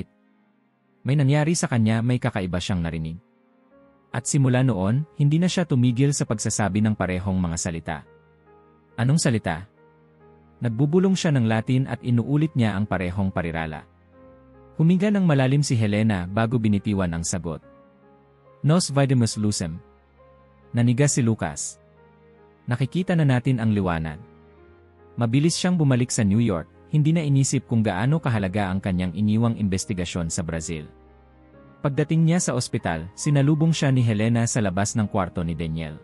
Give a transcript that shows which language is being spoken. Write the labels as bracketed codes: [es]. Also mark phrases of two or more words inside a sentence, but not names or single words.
[tl] May nangyari sa kanya, may kakaiba siyang narinig. At simula noon, hindi na siya tumigil sa pagsasabi ng parehong mga salita. Anong salita? Nagbubulong siya ng Latin at inuulit niya ang parehong parirala. Huminga ng malalim si Helena bago binitiwan ang sagot. [la] Nos vidimus lucem. [tl] Nanigas si Lucas. Nakikita na natin ang liwanag. Mabilis siyang bumalik sa New York, hindi na inisip kung gaano kahalaga ang kanyang iniwang investigasyon sa Brazil. Pagdating niya sa ospital, sinalubong siya ni Helena sa labas ng kwarto ni Daniel.